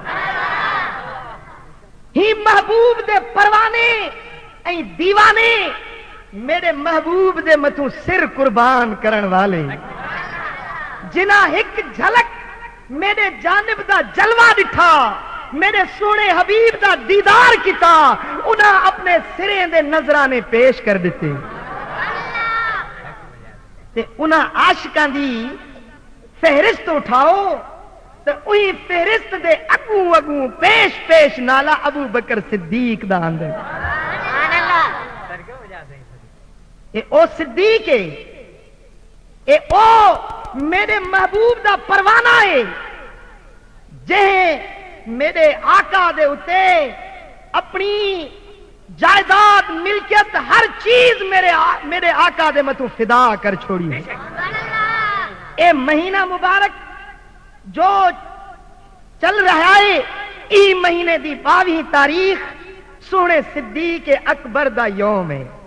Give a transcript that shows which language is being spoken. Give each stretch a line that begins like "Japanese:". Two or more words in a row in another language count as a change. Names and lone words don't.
Punjabi: ہی محبوب دے پروانے ایں دیوانے میرے محبوب دے متوں سر قربان کرن والے جنہ ایک جھلک میرے جانب دا جلوہ دکھا, میرے سونے حبیب دا دیدار کیتا, انہاں اپنے سریں دے نظرانے پیش کر دیتے تے انہاں عاشقاں دی فہرست اٹھاؤ تے وہی فہرست دے اگوں اگوں پیش پیش نالا ابو بکر صدیق دا آندا. اے او صدیق ہے, اے او میرے محبوب دا پروانہ ہے جے میرے آقا دے اتے اپنی جائیداد ملکیت ہر چیز میرے آقا دے متوں فدا کر چھوڑی ہے. اے مہینہ مبارک جو چل رہا ہے ای مہینے دی 22 تاریخ سونے صدیق اکبر دا یوم ہے.